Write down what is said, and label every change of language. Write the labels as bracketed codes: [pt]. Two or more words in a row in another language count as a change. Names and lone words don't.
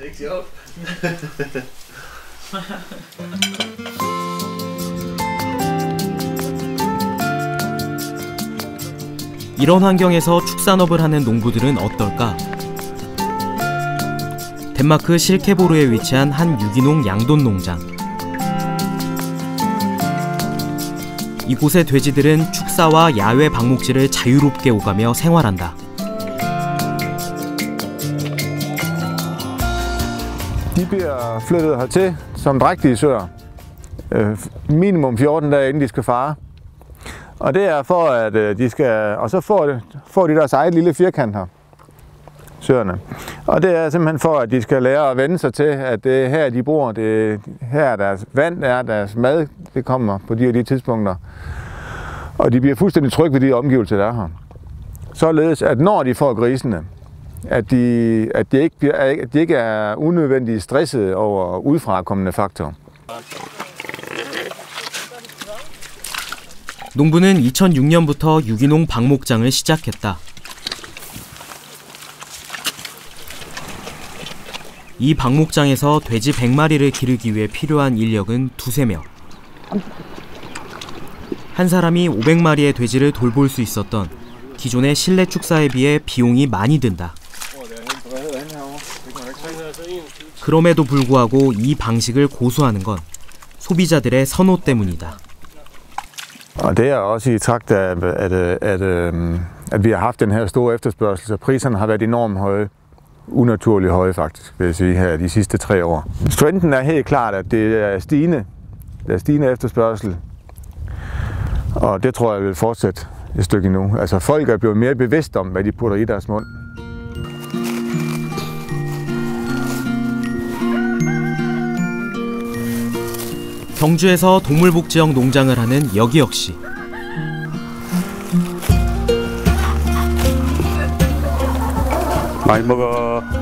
[ko] 이런 환경에서 축산업을 하는 농부들은 어떨까? 덴마크 실케보르에 위치한 한 유기농 양돈 농장. 이곳의 돼지들은 축사와 야외 방목지를 자유롭게 오가며 생활한다. [da] De bliver flyttet hertil som drægtige søer. Minimum 14 dage inden de skal fare. Og det er for at de skal, og så får de deres eget lille firkant her, søerne. Og det er simpelthen for at de skal lære at vende sig til, at det er her de bor, det her er deres vand, er deres mad, det kommer på de og de tidspunkter. Og de bliver fuldstændig trygge ved de omgivelser, der er her. Således at når de får grisene, at de ikke er unødvendigt stressede over udefrakommende faktorer. [ko] 농부는 2006년부터 유기농 방목장을 시작했다. 이 방목장에서 돼지 100마리를 기르기 위해 필요한 인력은 두세 명. 한 사람이 500마리의 돼지를 돌볼 수 있었던 기존의 실내 축사에 비해 비용이 많이 든다. 그럼에도 불구하고 이 방식을 고수하는 건 소비자들의 선호 때문이다. [da] Og det er også i trakt af, at vi har haft den her store efterspørgsel, så priserne har været enormt høje, unaturligt høje faktisk, vil jeg sige, her de sidste 3 år. Trenden er helt klart, at det er stigende efterspørgsel, og det tror jeg vil fortsætte et stykke endnu. Altså folk er blevet mere bevidste om, hvad de putter i deres mund. [ko] 경주에서 동물복지형 농장을 하는 여기혁 씨. 많이 먹어.